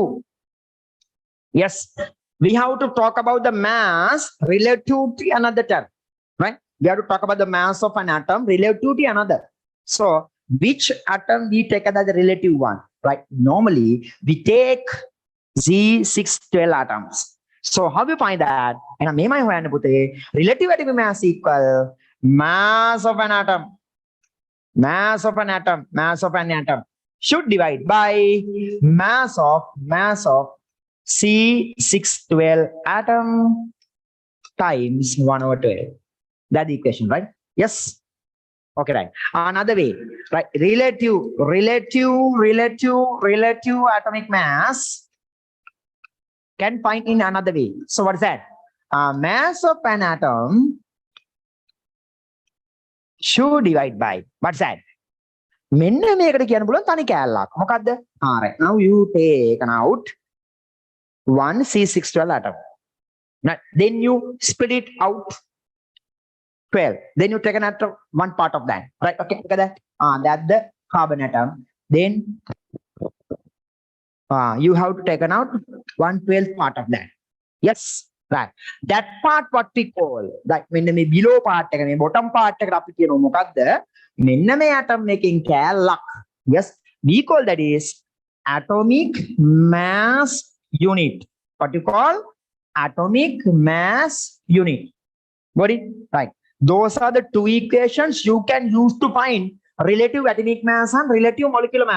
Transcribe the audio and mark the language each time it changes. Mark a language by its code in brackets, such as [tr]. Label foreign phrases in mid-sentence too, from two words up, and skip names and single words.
[en] Yes, we have to talk about the mass relative to another term, right? We have to talk about the mass of an atom relative to another. So which atom we take as the relative one, right? Normally we take Z612 atoms. So how we find that? And [si] මේ හොයන්න පුතේ [en] relative atomic mass equal mass of an atom. Mass of an atom. Mass of an atom should divide by mass of C612 atom times 1/12. That's the equation, right? Yes. Okay, right. Another way, right? Relative atomic mass can find in another way. So what is that? Mass of an atom should divide by, what's that? [si] මෙන්න මේකට කියන්න පුළුවන් තනි කෑල්ලක්. මොකද්ද? [en] right. Now you take out one C612 atom. Right. Then you split it out 12. Then you take an atom, one part of that. Right? Okay, look at that. That's the carbon atom. Then you have to take out 1/12 part of that. Yes, right. That part what we call that [si] මෙන්න මේ below part එක මේ bottom part එකට අපි කියනවා මොකද්ද? මෙන්න මේ atom එකකින් කෑල්ලක්. [en] Yes, we call that is atomic mass unit. What you call atomic mass unit. Got it? Right. Those are the two equations you can use to find relative atomic mass and relative molecular mass.